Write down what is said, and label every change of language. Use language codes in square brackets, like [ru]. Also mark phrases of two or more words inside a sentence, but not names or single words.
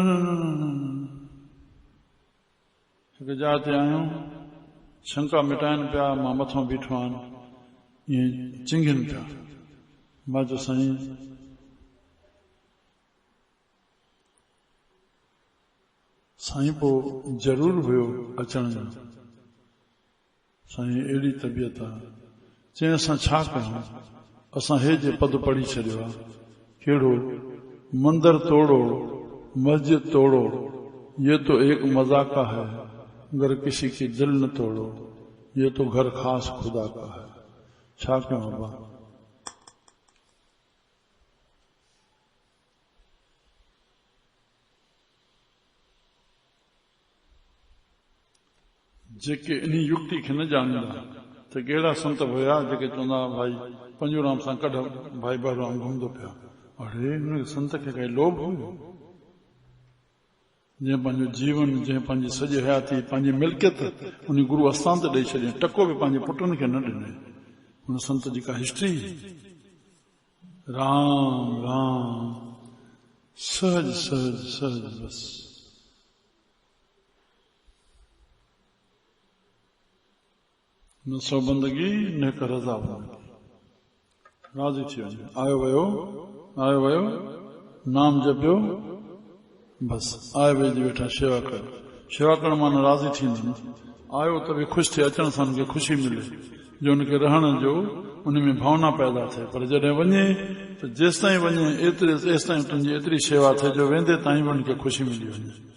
[sd] हिकु जाइ ते आहियूं शंका मिटाइनि पिया मां मथां बीठो आहियां ईअं चिंगिनि पिया मां चयो साईं साईं पोइ ज़रूर हुयो अचण जो साईं अहिड़ी तबियत आहे चई असां छा कयूं असां हे जे पद पढ़ी छॾियो आहे कहिड़ो [hi] मंदिर तोड़ो मस्जिद तोड़ो ये तो एक मजाका है अगर किसी की दिल न तोड़ो ये तो घर खास खुदा का है [sd] छा कयूं बाबा जेके इन युक्ति खे न ॼाणींदा त कहिड़ा संत हुया जेके चवंदा भाई पंजूराम सां कढ भाई बहराम घुमंदो पिया अरे हुन संत खे काई लोभ हुयो जंहिं पंहिंजो जीवन जंहिं पंहिंजी सॼी हयाती पंहिंजी मिल्कियत उन गुरु आस्थान ते ॾेई छॾियईं टको बि पंहिंजे पुटनि खे न ॾिनई हुन संत जी का हिस्ट्री राम राम सहज सहज सहज बस न सौ बंदगी न हिकु रज़ा राज़ी थी वञे आयो वियो नाम जपियो बस आए वेझी वेठा शेवा करण माना राज़ी थींदा आयो त बि ख़ुशि थिए अचण सां हुनखे ख़ुशी मिले जो हुनखे रहण जो उन में भावना पैदा थिए पर जॾहिं वञे त जेसि ताईं वञे तेसि ताईं तुंहिंजी एतिरी शेवा थिए जो वेंदे ताईं बि हुनखे ख़ुशी मिली वञे